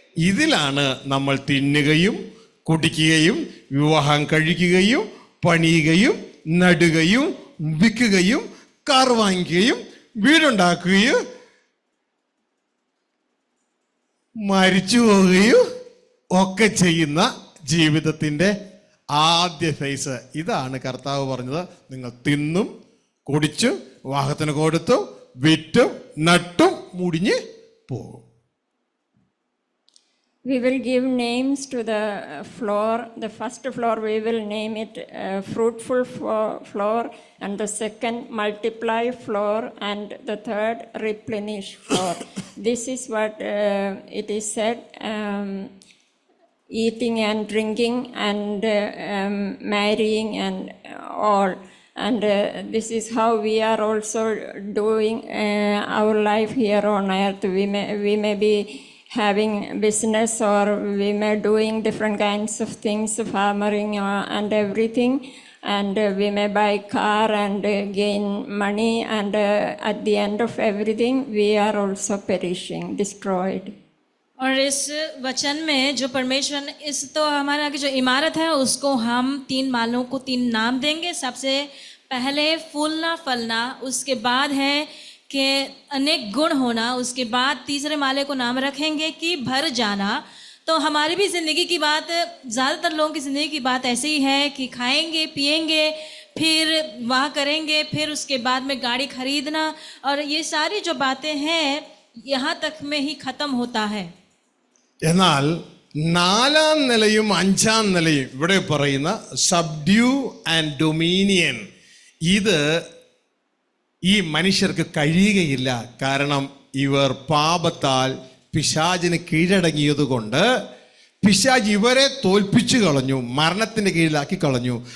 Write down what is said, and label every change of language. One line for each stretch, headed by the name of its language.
Malayalam: ഇതിലാണ് നമ്മൾ തിന്നുകയും കുടിക്കുകയും വിവാഹം കഴിക്കുകയും പണിയുകയും നടുകയും വിൽക്കുകയും കാർ വാങ്ങിക്കുകയും വീടുണ്ടാക്കുകയും മരിച്ചു പോവുകയും ഒക്കെ ചെയ്യുന്ന ജീവിതത്തിൻ്റെ ആദ്യ ഫേസ്. ഇതാണ് കർത്താവ് പറഞ്ഞത്, നിങ്ങൾ തിന്നും കുടിച്ചും വിവാഹത്തിന് കൊടുത്തും വിറ്റും നട്ടും മുടിഞ്ഞ് പോകും.
English: We will give names to the floor. The first floor we will name it fruitful floor, and the second multiply floor, and the third replenish floor. This is what it is said, eating and drinking and marrying and all. And this is how we are also doing our life here on earth. We may be having business, or we may doing different kinds of things, farming and everything, and we may buy car and gain money, and at the end of everything we are also perishing, destroyed.
Hindi: और इस वचन में जो परमेश्वर ने इस तो हमारा की जो इमारत है उसको हम 3 मालों को 3 नाम देंगे. सबसे पहले फूलना फलना, उसके बाद है कि अनेक गुण होना, उसके बाद तीसरे माले को नाम रखेंगे कि भर जाना. तो हमारी भी ज़िंदगी की बात, ज़्यादातर लोगों की ज़िंदगी की बात ऐसे ही है कि खाएंगे पिएंगे फिर वहाँ करेंगे, फिर उसके बाद में गाड़ी खरीदना, और ये सारी जो बातें हैं यहाँ तक में ही ख़त्म होता है.
Malayalam: എന്നാൽ 4ാം നിലയും 5ാം നിലയും ഇവിടെ പറയുന്ന സബ്ഡ്യൂ ആൻഡ് ഡൊമീനിയൻ, ഇത് ഈ മനുഷ്യർക്ക് കഴിയുകയില്ല. കാരണം ഇവർ പാപത്താൽ പിശാചിന് കീഴടങ്ങിയതുകൊണ്ട് പിശാച് ഇവരെ തോൽപ്പിച്ചു കളഞ്ഞു, മരണത്തിൻ്റെ കീഴിലാക്കി കളഞ്ഞു.